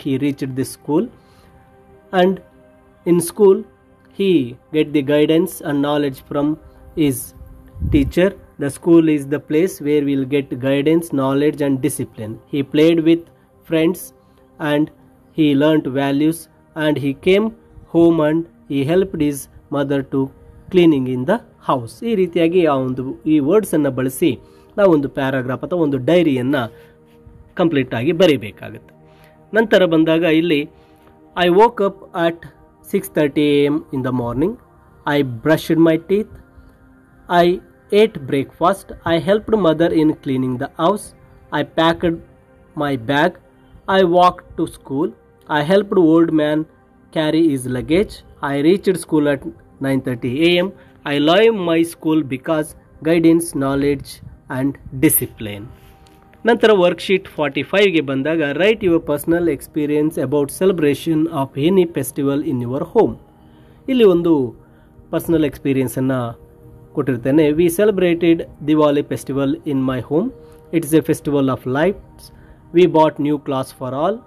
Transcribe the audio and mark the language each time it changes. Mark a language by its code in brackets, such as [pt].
[en] he reached the school, and in school he get the guidance and knowledge from his teacher. The school is the place where we'll get guidance, knowledge and discipline. He played with friends and he learnt values, and he came home and he helped his mother to cleaning in the house. [kn] ಈ ರೀತಿಯಾಗಿ ಈ ವರ್ಡ್ಸನ್ನು ಬಳಸಿ ನಾವೊಂದು paragraph ಅಥವಾ ಒಂದು ಡೈರಿಯನ್ನು complete ಆಗಿ ಬರೀಬೇಕಾಗುತ್ತೆ. ನಂತರ ಬಂದಾಗ ಇಲ್ಲಿ [en] I woke up at 6:30 a.m. in the morning. I brushed my teeth. I ate breakfast. I helped mother in cleaning the house. I packed my bag. I walked to school. I helped old man carry his luggage. I reached school at 9:30 a.m. I love my school because guidance, knowledge and discipline. [kn] ನಂತರ worksheet 45ಗೆ ಬಂದಾಗ [en] Write your personal experience about celebration of any festival in your home. [kn] ಇಲ್ಲಿ ಒಂದು personal ಎಕ್ಸ್ಪೀರಿಯನ್ಸನ್ನು ಕೊಟ್ಟಿರ್ತೇನೆ. [en] We celebrated Diwali festival in my home. It is a festival of lights. We bought new clothes for all.